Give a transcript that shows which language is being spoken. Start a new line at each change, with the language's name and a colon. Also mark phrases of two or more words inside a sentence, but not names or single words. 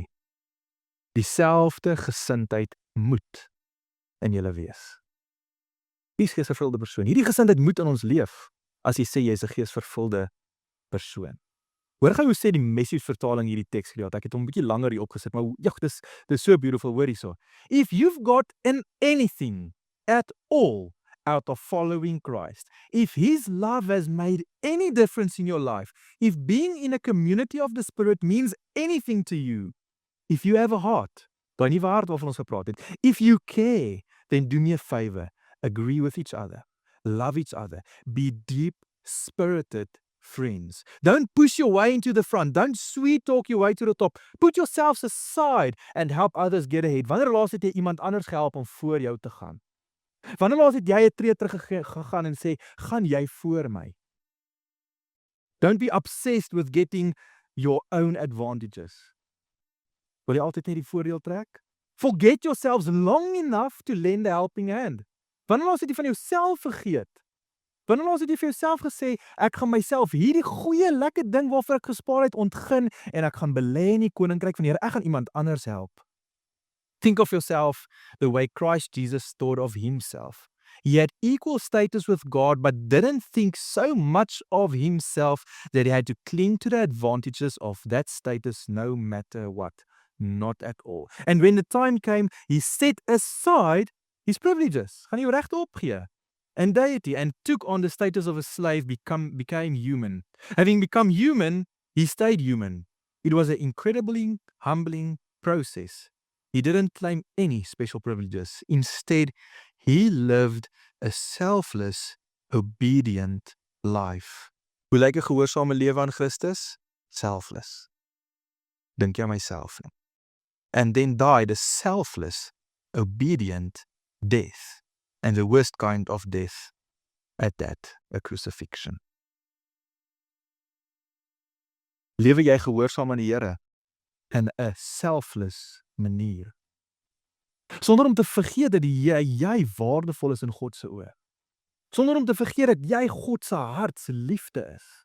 Afrikaans: Dieselfde gesindheid moet in julle wees. Wie is geesvervulde persoon? Hierdie gesindheid moet in ons leef, as jy sê jy is 'n geesvervulde persoon. Hoor gou hoe sê die Message vertaling hierdie teks gedeelte. Ek het hom 'n bietjie langer hier opgesit, maar dis so beautiful, hoor hierso.
English: If you've got in anything at all out of following Christ, if his love has made any difference in your life, if being in a community of the Spirit means anything to you, if you have a heart,
Afrikaans: daai nuwe hart waarvan ons gepraat het,
English: if you care, then do me a favor, agree with each other, love each other, be deep-spirited friends. Don't push your way into the front. Don't sweet talk your way to the top. Put yourselves aside and help others get ahead.
Afrikaans: Wanneer laas het jy iemand anders gehelp om voor jou te gaan? Wanneer laas het jy 'n tree terug gegaan en sê, gaan jy voor my?
English: Don't be obsessed with getting your own advantages.
Afrikaans: Wil jy altyd net die voordeel trek?
English: Forget yourselves long enough to lend a helping hand.
Afrikaans: Wanneer laas het jy van jouself vergeet? Wanneer laas het jy vir jouself gesê, ek gaan myself hierdie goeie lekker ding waarvoor ek gespaar het ontgin en ek gaan belê in die koninkryk van die Here, ek gaan iemand anders help.
English: Think of yourself the way Christ Jesus thought of himself. He had equal status with God, but didn't think so much of himself that he had to cling to the advantages of that status no matter what. Not at all. And when the time came, he set aside his privileges.
Afrikaans: Gaan jy regte opgee?
English: And deity, and took on the status of a slave, became human. Having become human, he stayed human. It was an incredibly humbling process. He didn't claim any special privileges. Instead, he lived a selfless, obedient life.
Afrikaans: Hoe lyk 'n gehoorsame lewe aan Christus? Selfless. Dink jy aan myself nie.
English: And then died a selfless, obedient death. And the worst kind of death at that, a crucifixion.
Afrikaans: Lewe jy gehoorsaam aan die Here in 'n selfless manier. Sonder om te vergeet dat jy waardevol is in God se oë. Sonder om te vergeet dat jy God se hart se liefde is.